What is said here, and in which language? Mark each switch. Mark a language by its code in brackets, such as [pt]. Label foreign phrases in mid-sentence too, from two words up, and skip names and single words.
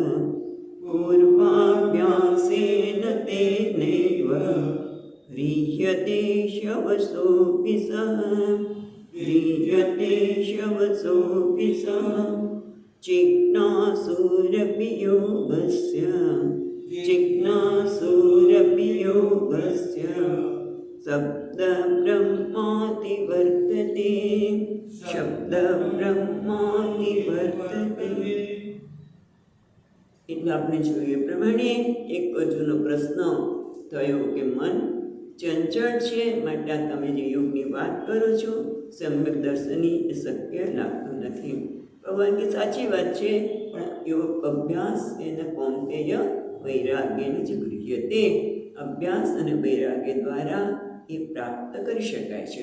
[sa] पूर्वाभ्यासेन तेनैव ह्रियते शवसोऽपि सः ह्रियते शवसोऽपि सः चिज्ञासुरपि योगस्य जिज्ञासुरपि योगस्य शब्दब्रह्माति वर्तते शब्दब्रह्माति वर्तते। [gu] એટલે આપણે જોઈએ પ્રમાણે એક અર્જુનનો પ્રશ્ન થયો કે મન ચંચળ છે, માટે તમે જે યોગની વાત કરો છો સમ્યક દર્શની એ શક્ય લાગતું નથી. ભગવાન કે સાચી વાત છે, પણ યોગ અભ્યાસ એના કૌંતેય વૈરાગ્યની જે ગૃહ્યતે અભ્યાસ અને વૈરાગ્ય દ્વારા એ પ્રાપ્ત કરી શકાય છે.